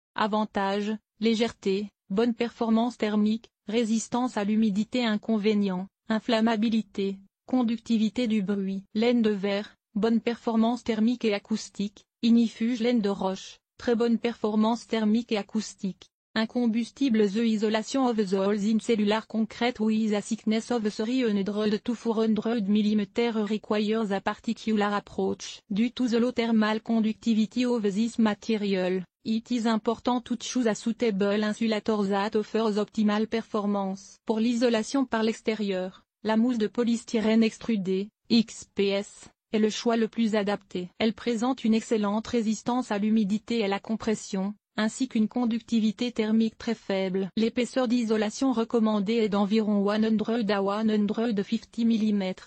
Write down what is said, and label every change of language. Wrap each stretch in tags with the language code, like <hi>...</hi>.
<fr>Avantages, légèreté, bonne performance thermique, résistance à l'humidité. Inconvénients, inflammabilité, conductivité du bruit. Laine de verre, bonne performance thermique et acoustique. Inifuge, laine de roche, très bonne performance thermique et acoustique. Incombustibles.</fr> <en>The isolation of the holes in cellular concrete with a thickness of 300 to 400 mm requires a particular approach. Due to the low thermal conductivity of this material, it is important to choose a suitable insulator that offers optimal performance.</en> <fr>Pour l'isolation par l'extérieur, la mousse de polystyrène extrudé, XPS, est le choix le plus adapté. Elle présente une excellente résistance à l'humidité et à la compression, ainsi qu'une conductivité thermique très faible. L'épaisseur d'isolation recommandée est d'environ 100 à 150 mm.</fr>